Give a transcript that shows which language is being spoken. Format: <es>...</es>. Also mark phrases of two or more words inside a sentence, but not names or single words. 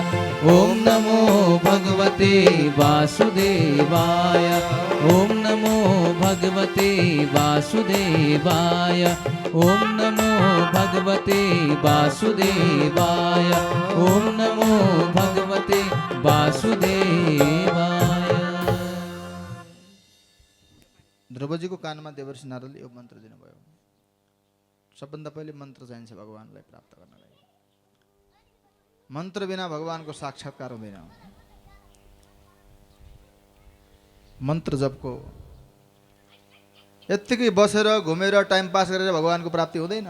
<sa>ओम नमो भगवते वासुदेवाय, ओम नमो भगवते वासुदेवाय, ओम नमो भगवते वासुदेवाय, ओम नमो भगवते वासुदेवाय।</sa> <ne>द्रौपदीको कानमा देवर्षि नारदले यो मन्त्र दिनुभयो। सबभन्दा पहिले मन्त्र चाहिन्छ भगवानलाई प्राप्त गर्नलाई। मन्त्र बिना भगवानको साक्षात्कार हुँदैन। मन्त्र जपको यत्तिकै बसेर घुमेर</ne> <en>time pass</en> <ne>गरेर भगवानको प्राप्ति हुँदैन।</ne>